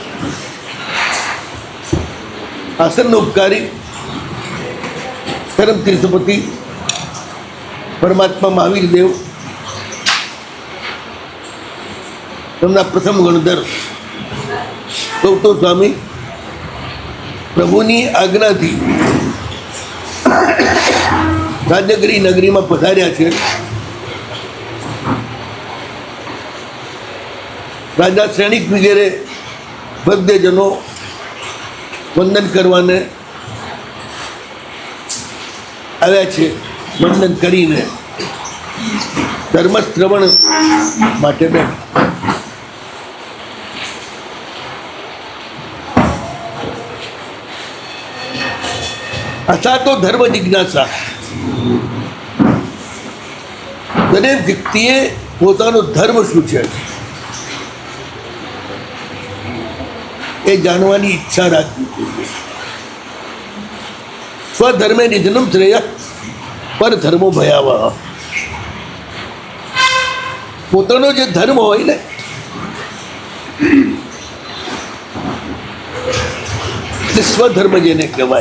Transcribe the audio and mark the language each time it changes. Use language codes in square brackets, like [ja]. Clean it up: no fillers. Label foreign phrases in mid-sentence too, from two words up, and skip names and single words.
[gu] આસન ઉપકારી પરમ તીર્થપતિ પરમાત્મા મહાવીર દેવ તમના પ્રથમ ગણધર ગૌતમ સ્વામી પ્રભુની આજ્ઞાથી રાજગીરી નગરીમાં પધાર્યા છે। રાજા સૈનિક વગેરે ભક્તજનો વંદન કરવાને આવ્યા છે। વંદન કરીને ધર્મ શ્રવણ માટે બેઠા। [sa] असा तो धर्म जिज्ञासा [gu] દરેક વ્યક્તિએ પોતાનો ધર્મ શું છે એ જાણવાની ઈચ્છા રાખવી જોઈએ। [sa] स्वधर्मे निधनम श्रेय पर धर्मो भयावह। [gu] પોતાનો જે ધર્મ હોય ને એ સ્વધર્મ જેને કહેવાય।